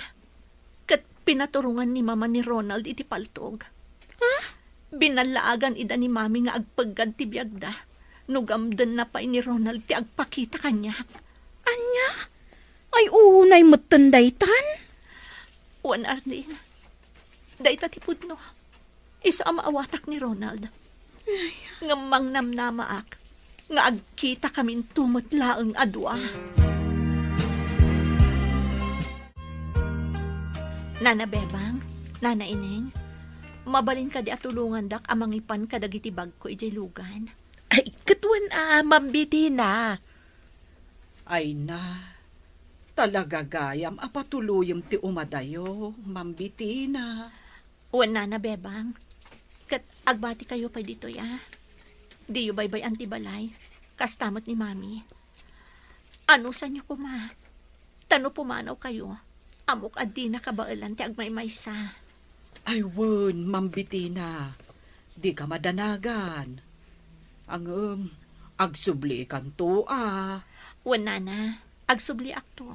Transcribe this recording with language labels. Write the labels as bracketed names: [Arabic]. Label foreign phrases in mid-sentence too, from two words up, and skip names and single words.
[Iloko] Kat pinaturungan ni mama ni Ronald iti paltog. Binalaagan ida ni mami nga agpaggad ti biyagda. Nugamdan na pa ni Ronald ti agpakita kanyak. Anya? Ay unay matanday tan? Wan, Arlene. Dayta ti pudno. Isa ang maawatak ni Ronald. Ngamang namnamaak. Nga agkita kaming tumutlaang adwa. Nana Bebang, Nana Ineng, mabalin ka di atulungan dak amang ipan kadagiti bag ko ijay lugan. Ay, katwan mambiti na. Ay na, talaga gayam apatuluyam ti umadayo, mambitina. Uwan Nana Bebang, kat agbati kayo pa dito Di yu baybay antibalay, kastamot ni mami. Ano sa nyo kuma? Tano pumanaw kayo, amok adi na kabailan ti agmaymaysa. Ay wen, mambitina, di ka madanagan. Ang agsubli kan to Wan Nana, agsubli akto.